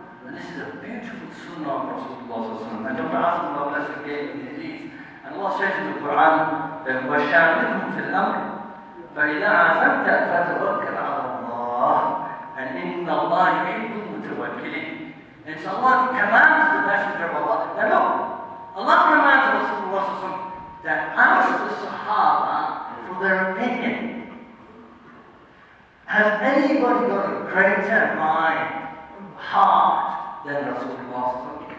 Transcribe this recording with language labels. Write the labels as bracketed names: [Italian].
[English] And this is a beautiful sunnah of Rasulullah. And Dr. Hazrat blessed gave me these. And Allah says in the Quran, [Arabic] وَشَاوِرْهُمْ فِي الْأَمْرِ فَإِذَا عَزَمْتَ فَتَوَكَّلْ عَلَى اللَّهِ and إِنَّ اللَّهَ يُحِبُّ الْمُتَوَكِّلِينَ. [English] It's Allah who commands the Messenger of Allah. Now look, Allah commands Rasulullah that ask the Sahaba for their opinion. Has anybody got a greater mind, heart than Rasulullah?